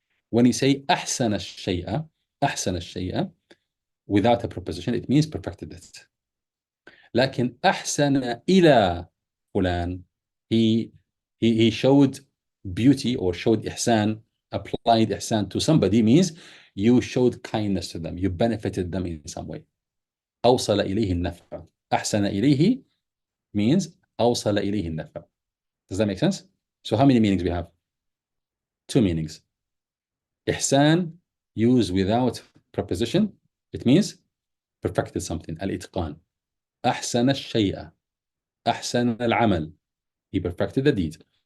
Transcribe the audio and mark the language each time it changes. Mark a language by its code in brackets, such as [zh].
[en] When you say ahsana al-shay'a, without a preposition, it means perfected it. [ar] لكن أحسن إلى فلان, [en] he showed beauty or showed ihsan, applied ihsan to somebody, means you showed kindness to them, you benefited them in some way. [ar] أوصل إليه النفع. أحسن إليه [en] means [ar] أوصل إليه النفع. [en] Does that make sense? So how many meanings we have? Two meanings. Ihsan, used without preposition, it means perfected something, al-itqan. [ar] أحسن الشيء, أحسن العمل, [en] he perfected the deed.